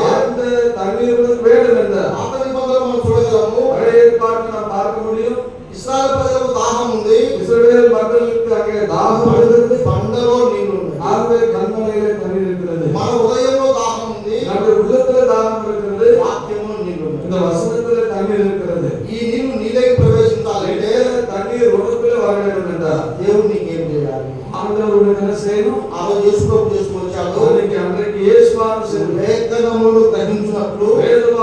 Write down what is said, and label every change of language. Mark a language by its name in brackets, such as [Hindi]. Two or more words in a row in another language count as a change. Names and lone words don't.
[Tamil] அந்த தண்ணீர் உனக்கு வேண்டும் என்ற [Telugu] పాత నిబంధనలు మనం చూడగలము. [Tamil] பழைய ஏற்பாட்டை நாம் பார்க்க முடியும். [Telugu] ఇశ్రాయేలు ప్రజలకు దాహం ఉంది. [Tamil] இஸ்ரவேல் மக்களுக்கு அங்கே தாகம் இருக்கிறது. [Telugu] బండలో నీళ్లు ఉన్నాయి. [Tamil] ஆகவே கண்மலையிலே தண்ணீர் இருக்கிறது. [Telugu] మన హృదయంలో దాహం ఉంది. [Tamil] நம்முடைய உள்ளத்துல தாகம் இருக்கிறது. [Telugu] వాక్యంలో నీళ్లు ఉన్నాయి. [Tamil] இந்த వసనத்துல தண்ணீர் இருக்கிறது. [Telugu] ఈ నీళ్లు నీలోకి ప్రవేశించాలంటే [Tamil] தண்ணீர் உனக்குள்ள வர வேண்டும் என்றால் [Telugu] దేవుడు నీకేం చేయాలి? [Tamil] ஆண்டவர் உனக்கு என்ன செய்யணும்? [Telugu] ఆ రోజు యేసు ప్రభు చేసుకొచ్చాడు. [Tamil] அன்றைக்கு இயேசுவான் [Telugu] లేఖనములను గ్రహించినట్లు [Tamil] வேத